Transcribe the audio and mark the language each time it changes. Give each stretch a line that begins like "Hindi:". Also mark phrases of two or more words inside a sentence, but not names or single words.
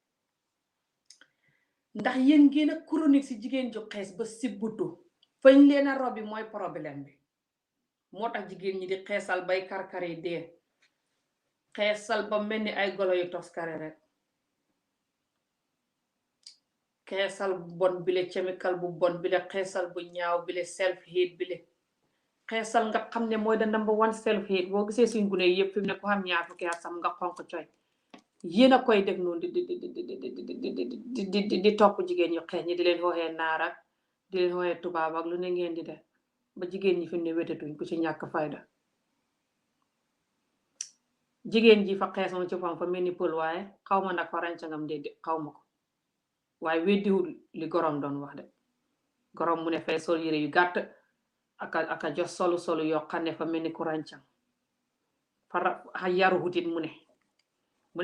Wolof: ndax yéen ngeen a chronique si jigéen ju xees ba sibbutu fañ leen a robi mooy problème bi moo tax jigéen ñi di xeesal bay karkari dee xeesal ba mel ni ay golo yu toskare rek xeesal bu bon bile chemical bu bon bile xeesal bu ñaaw bile
English: self hate
Wolof: bile xeesal nga xam ne mooy da
English: number one self hate
Wolof: boo gisee suñ gune yëpp fi mu ne ko xam ñaar fukki at sam nga xonk coy yéen a koy def noonu di topp jigéen ñu xees ñi di leen xooxee naar ak di leen xooxee tubaab ak lu ne ngeen di def ba jigéen ñi fi mu ne wétatuñ ku ci ñàkk fayda jigéen ji fa xeesoon ci fam fa mel ni pël waaye xaw ma nag fa rancangam de xaw ma ko waaye weddiwul li gorom doon wax de gorom mu ne fay sol yére yu gàtt aka jox solu yoo xam ne fa mel ni ku rancang fa yaru hutit mu ne